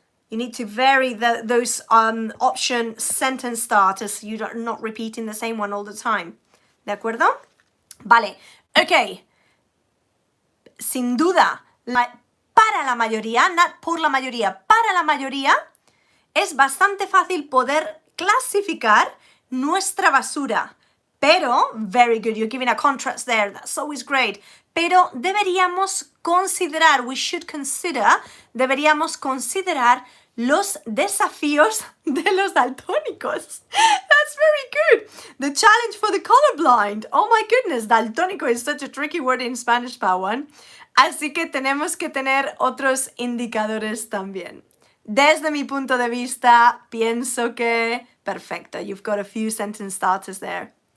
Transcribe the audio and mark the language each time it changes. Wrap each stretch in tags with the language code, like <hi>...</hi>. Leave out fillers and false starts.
<en>You need to vary those option sentence starters so you're not repeating the same one all the time.</en> <es>¿De acuerdo? Vale, ok. Sin duda, para la mayoría, not por la mayoría, para la mayoría, es bastante fácil poder clasificar nuestra basura.</es> <en>Pero, very good, you're giving a contrast there, that's always great.</en> <es>Pero deberíamos considerar,</es> <en>we should consider,</en> <es>deberíamos considerar Los desafíos de los daltónicos.</es> <en>That's very good. The challenge for the colorblind. Oh my goodness, daltónico is such a tricky word in Spanish, Pawan.</en> <es>Así que tenemos que tener otros indicadores también. Desde mi punto de vista, pienso que...</es> <en>Perfecto, you've got a few sentence starters there.</en>